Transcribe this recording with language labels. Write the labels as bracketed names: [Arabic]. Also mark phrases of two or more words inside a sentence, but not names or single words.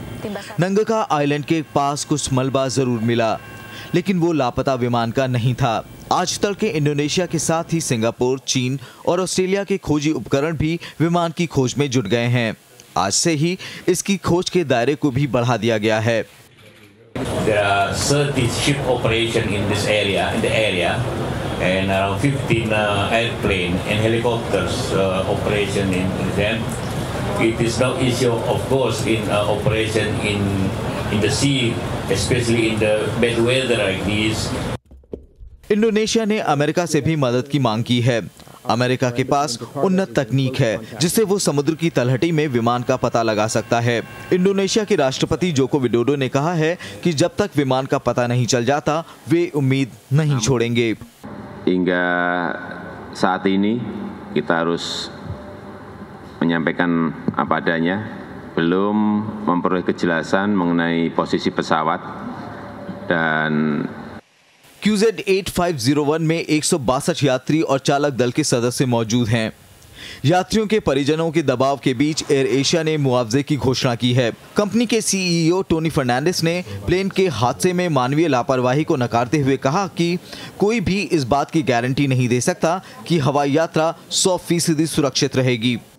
[Hindi] नंगका आइलैंड के पास कुछ मलबा जरूर मिला, लेकिन वो लापता विमान का नहीं था। आज तड़के इंडोनेशिया के साथ ही सिंगापुर, चीन और ऑस्ट्रेलिया के खोजी उपकरण भी विमान की खोज में जुट गए हैं। आज से ही इसकी खोज के दायरे को भी बढ़ा दिया गया है। [English] There are 30 ship operation in this area, in the area, and around 15 airplane and helicopters operation in them. It is no issue, of course, in operation in the sea, especially in the bad weather like this. [Hindi] इंडोनेशिया ने अमेरिका से भी मदद की मांग की है। अमेरिका के पास उन्नत तकनीक है जिससे वो समुद्र की तलहटी में विमान का पता लगा सकता है। इंडोनेशिया के राष्ट्रपति जोको विडोडो ने कहा है कि जब तक विमान का पता नहीं चल जाता वे उम्मीद नहीं छोड़ेंगे। [Indonesian] Hingga saat ini kita harus menyampaikan apa adanya, belum memperoleh kejelasan mengenai posisi pesawat dan [Hindi] QZ8501 में 162 यात्री और चालक दल के सदस्य मौजूद हैं। यात्रियों के परिजनों के दबाव के बीच एयर एशिया ने मुआवजे की घोषणा की है। कंपनी के CEO टोनी फर्नांडिस ने प्लेन के हादसे में मानवीय लापरवाही को नकारते हुए कहा कि कोई भी इस बात की गारंटी नहीं दे सकता कि हवाई यात्रा 100% सुरक्षित रहेगी।